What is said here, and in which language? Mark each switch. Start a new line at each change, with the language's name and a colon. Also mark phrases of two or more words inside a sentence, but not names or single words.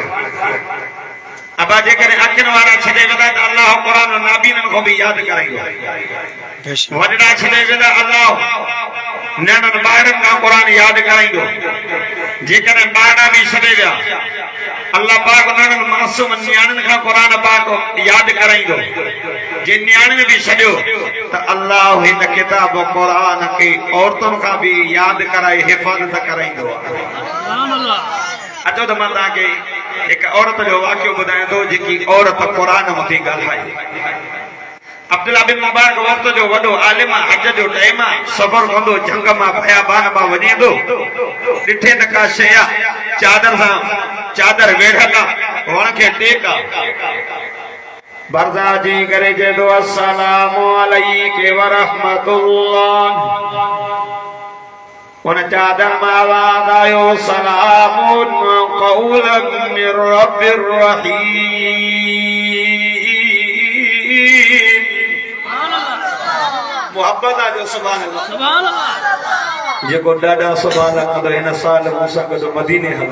Sindhi: अब जेकॾहिं अखियुनि वारा छॾे वेंदा त अल्लाह क़ुरान नाबीननि खां बि यादि कराईंदो। वॾड़ा छॾे वेंदा अल्लाह नंढनि ॿारनि खां क़ुरान यादि कराईंदो। जेकॾहिं ॿार बि छॾे विया अल्लाह पाक उन्हनि मासूम न्याणियुनि खां क़ुरान पाक यादि कराईंदो। जे न्याणियुनि बि छॾियो तो अल्लाह इन किताब कुरान
Urdu: کی عورتوں کا بھی
Sindhi: याद कराई हिफाजत कराईंदो अचो तो मां तव्हांखे एक औरत जो वाक्य बुधाया तो जेकी औरत कुरान मथी ॻाल्हाई अब्दुल्ला बिन मुबारक वक्त जो वडो आलिम हज जो टाइम सफर कंदो जंग मां बयाबान मां वञे थो ॾिठे त का शइ चादर सां चादर वेढ़ल वण खे टेक बरदा जी करे चए थो
Arabic: السلام عليكم ورحمة الله
Sindhi: उन चादर मां आवाज़ आयो
Arabic: سلام قولا من رب رحيم
Sindhi: मोहब्बत जो सुभान अल्लाह जेको ॾाढा सुभान अल्लाह तो इन साल मूंसां गॾु मदीने हल